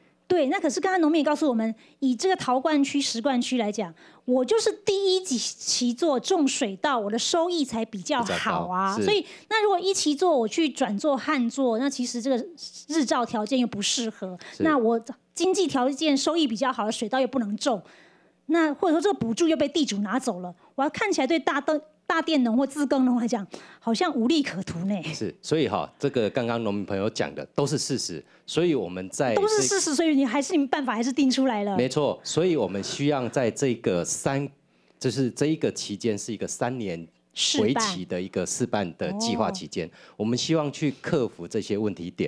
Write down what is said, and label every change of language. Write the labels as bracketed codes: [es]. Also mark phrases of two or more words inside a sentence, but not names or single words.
[zh] 對，那可是剛才農民也告訴我們，以這個桃灌區、石灌區來講，我就是第一期做種水稻，我的收益才比較好啊。所以，那如果一期做我去轉做旱作，那其實這個日照條件又不適合，那我經濟條件收益比較好的水稻又不能種，那或者說這個補助又被地主拿走了，我要看起來對大大佃农或自耕农来讲，好像无利可图呢。是，所以这个刚刚农民朋友讲的都是事实，所以我们在都是事实，所以你们办法还是定出来了。没错，所以我们需要在这个就是这一个期间是一个3年为期的一个试办的计划期间，我们希望去克服这些问题点。